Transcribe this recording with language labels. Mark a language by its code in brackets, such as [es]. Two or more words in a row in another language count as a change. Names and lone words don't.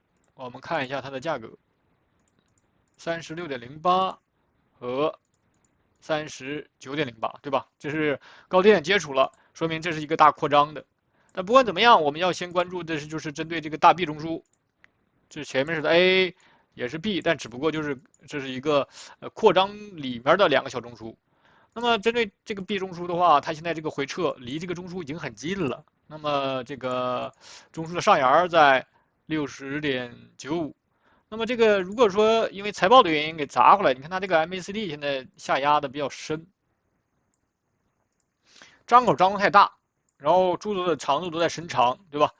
[zh] 我們看一下它的價格，36.08和39.08，对吧？这是高低點接觸了，說明這是一個大擴張的。但不管怎麼樣，我們要先關注的是就是針對這個大 B 中樞，這前面是的 A， 也是 B，但只不過就是這是一個擴張裡面的2個小中樞。那麼針對這個 B 中樞的話，它現在這個回撤離這個中樞已經很近了。那麼這個中樞的上沿在60.95，那麼這個如果說因為財報的原因給砸回來，你看它這個 MACD 現在下壓的比較深，張口張得太大，然後柱子的長度都在伸長，对吧？